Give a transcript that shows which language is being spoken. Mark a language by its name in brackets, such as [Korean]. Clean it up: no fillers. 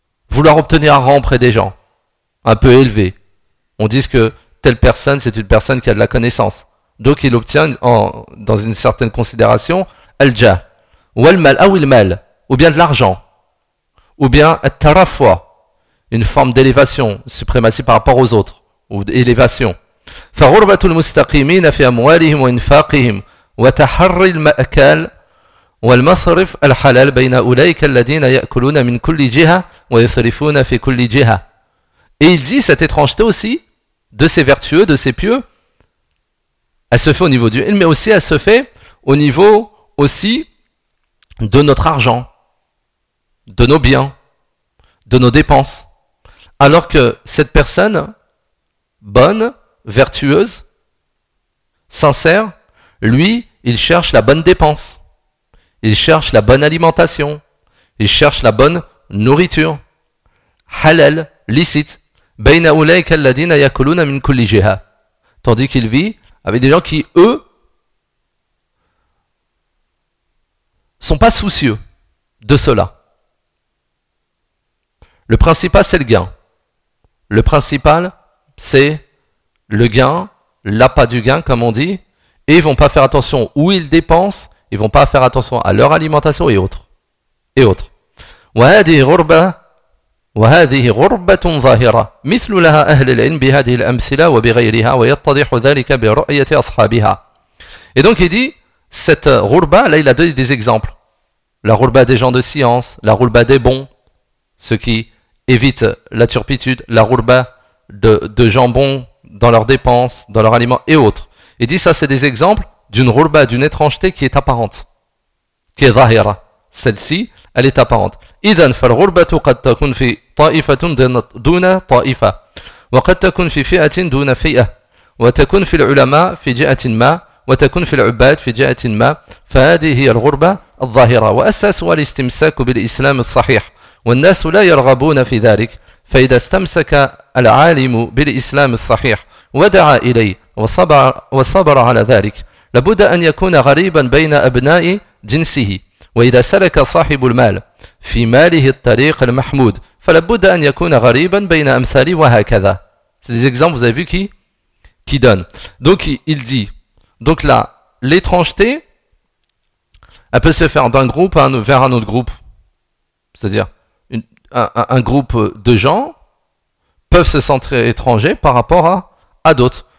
[French] Vouloir obtenir un rang auprès des gens, un peu élevé. On dit que telle personne c'est une personne qui a de la connaissance. Donc il obtient dans une certaine considération al-jah ou al-mal ou al-mal ou bien de l'argent ou bien at-tarafwa, une forme d'élévation, suprématie par rapport aux autres ou d'élévation. [Arabic] فغربة المستقيمين في أموالهم وإنفاقهم وتحري المأكل والمصرف الحلال بين أولئك الذين يأكلون من كل جهة ويصرفون في كل جهة. [French] Et il dit cette étrangeté aussi de ces vertueux, de ces pieux, elle se fait au niveau du ilm, mais aussi elle se fait au niveau aussi de notre argent, de nos biens, de nos dépenses. Alors que cette personne bonne, vertueuse, sincère, lui, il cherche la bonne dépense, il cherche la bonne alimentation, il cherche la bonne nourriture, halal, licite. [Arabic] بَيْنَ أُولَيْكَ الَّذِينَ يَكُلُونَ مِنْ كُلِّ جِهَا. [French] Tandis qu'il vit avec des gens qui, eux, sont pas soucieux de cela. Le principal, c'est le gain. Le principal, c'est le gain, l'appât du gain, comme on dit, et ils vont pas faire attention où ils dépensent, ils vont pas faire attention à leur alimentation et autres. Et autres. [Arabic] وَهَذِهِ غُرْبَةٌ وهذه غربة ظاهرة مثل لها أهل العلم بهذه الأمثلة وبغيرها ويتضح ذلك برؤية أصحابها. [French] Et donc il dit cette غربة, là il a donné des exemples, la غربة des gens de science, la غربة des bons, ceux qui évitent la turpitude, la غربة de gens bons dans leurs dépenses, dans leurs aliments et autres. Il dit ça c'est des exemples d'une غربة, d'une étrangeté qui est apparente, qui est ظاهرة, celle-ci elle est apparente. [Arabic] إذن فالغربة قد تكون في طائفة دون طائفة وقد تكون في فئة دون فئة وتكون في العلماء في جهة ما وتكون في العباد في جهة ما فهذه هي الغربة الظاهرة وأساسها الاستمساك بالإسلام الصحيح والناس لا يرغبون في ذلك فإذا استمسك العالم بالإسلام الصحيح ودعا إليه وصبر على ذلك لابد أن يكون غريبا بين أبناء جنسه وإذا سلك صاحب المال في ماله الطريق المحمود فلابد أن يكون غريبا بين أمثاله وهكذا. [French] C'est des exemples, vous avez vu qui donne. Donc il dit, donc là, l'étrangeté, elle peut se faire d'un groupe vers un autre groupe. C'est-à-dire, un groupe de gens peuvent se sentir étrangers par rapport à d'autres.